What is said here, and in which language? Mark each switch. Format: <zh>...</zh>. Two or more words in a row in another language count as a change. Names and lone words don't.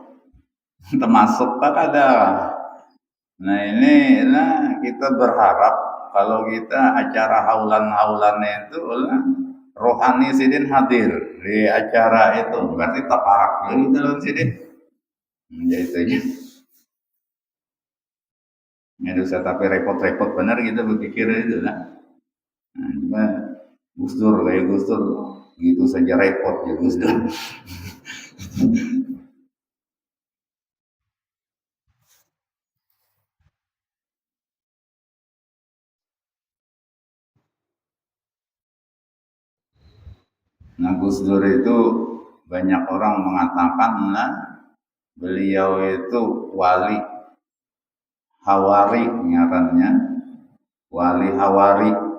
<id>Termasuk tak ada.</id> <bjn>Nah ini kita berharap kalau kita acara haulan-haulannya itu rohani sidin hadir di acara itu berarti taparak jadi dalam sidin.</bjn> <id>Ya itu aja. Ya dosa tapi repot-repot benar kita berpikir itu lah. Nah, cuma Gus Dur kayak Gus Dur gitu saja repot ya Gus Dur. Nah Gus Dur itu banyak orang mengatakan beliau itu wali hawari ngarannya wali hawari.</id>